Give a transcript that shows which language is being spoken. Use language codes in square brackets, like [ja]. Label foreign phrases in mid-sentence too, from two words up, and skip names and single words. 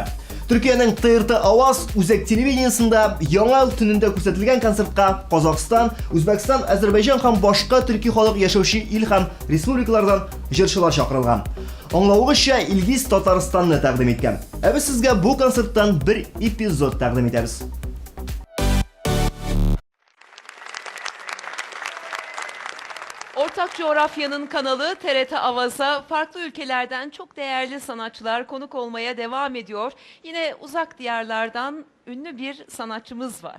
[tt] Төркиянең ТРТ Аваз үзәк телевидениесында яңа ел төнендә күрсәтелгән концертка Казакстан, Үзбәкстан, Азәрбайҗан һәм башка төрки халык яшәүче ил һәм республикалардан җырчылар чакырылган. Аңлавыгызча, Илгиз Татарстанны тәкъдим иткән. Ә без сезгә бу концерттан бер эпизод тәкъдим итәбез. [tr] Ortak Coğrafya'nın kanalı TRT Avaz'a farklı ülkelerden çok değerli sanatçılar konuk olmaya devam ediyor. Yine uzak diyarlardan ünlü bir sanatçımız var.